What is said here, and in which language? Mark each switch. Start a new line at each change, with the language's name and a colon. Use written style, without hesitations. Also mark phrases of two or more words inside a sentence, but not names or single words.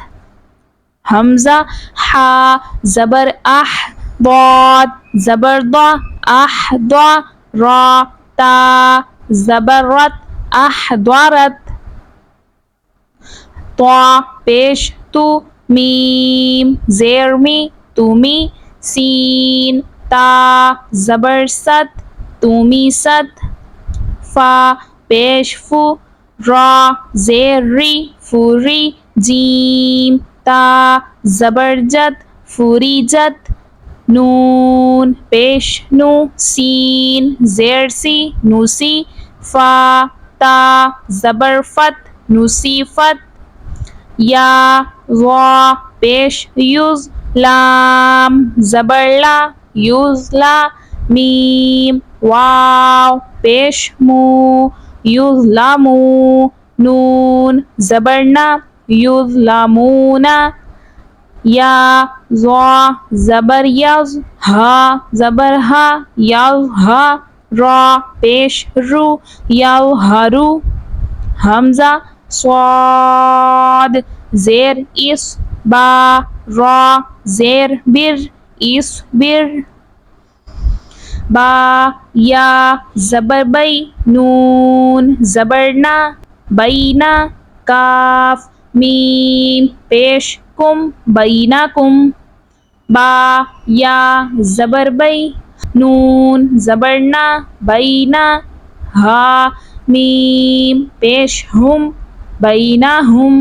Urdu: حمزہ حا زبر اح ضاد زبر ضا اح ضا، را تا زبر رت احضرت۔ طا پیش تو میم زیر می تومی، سین تا زبر ست تومی ست۔ فا پیش فو را زیر ری فوری، جیم تا زبر جت فوری جت۔ نون پیش نو سین زیر سی نوسی، فا تا زبر فت نوسی فت۔ یا وا پیش یوز لام زبر لا یوز لا، میم واو پیش مو یوز لامو، نون زبر نا یوز لامونا۔ یا ضا زبر یز ہا زبر ہا یز ہا، را پیش رو یظہرو۔ حمزہ صاد زیر اس با را زیر بر اصبر، با یا زبر بی نون زبر نا بینا، کاف میم پیش کم بینکم، با یا زبر بی نون زبر نا بینا، ہا میم پیش ہم بینہم۔